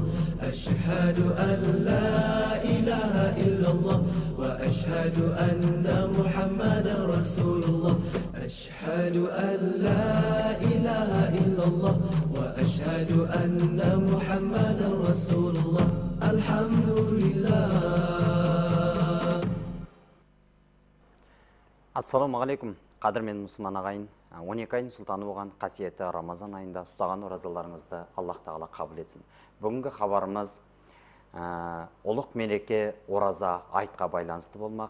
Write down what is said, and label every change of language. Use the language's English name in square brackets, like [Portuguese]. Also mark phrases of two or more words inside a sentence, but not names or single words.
[Arabic] أشهد أن لا إله إلا الله وأشهد أن محمدا رسول الله. أشهد أن لا إله إلا الله وأشهد أن محمدا رسول الله. الحمد لله. [Kazakh] Ассаламағалейкум, қадірмен мұсылман ағайын. 12 айын сұлтаны болған қасиетті Рамазан айында ұстаған оразаларыңызды Аллах тағала қабыл етсін. Бүгінгі хабарымыз ұлық мереке ораза айтқа байланысты болмақ.